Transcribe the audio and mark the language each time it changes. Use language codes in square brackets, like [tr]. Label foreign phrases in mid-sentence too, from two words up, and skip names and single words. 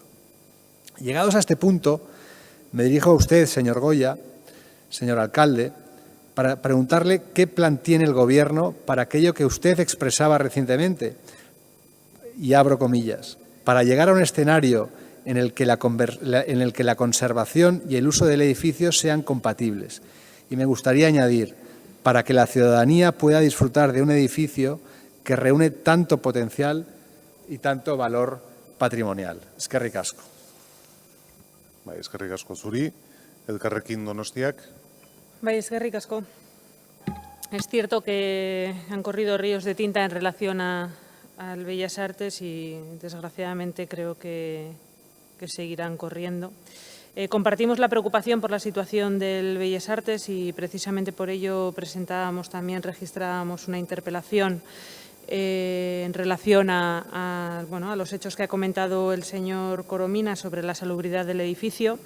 [es] Llegados a este punto, me dirijo a usted, señor Goya, señor alcalde, para preguntarle qué plan tiene el Gobierno para aquello que usted expresaba recientemente, y abro comillas, para llegar a un escenario en el que la conservación y el uso del edificio sean compatibles. Y me gustaría añadir, para que la ciudadanía pueda disfrutar de un edificio que reúne tanto potencial y tanto valor patrimonial. [eu] Eskerrik asko. Eskerrik asko zuri, Elkarrekin Donostiak. Eskerrik asko. [es] Es cierto que han corrido ríos de tinta en relación al Bellas Artes y desgraciadamente creo que seguirán corriendo. Compartimos la preocupación por la situación del Bellas Artes y precisamente por ello registrábamos una interpelación en relación a los hechos que ha comentado el señor Corominas sobre la salubridad del edificio.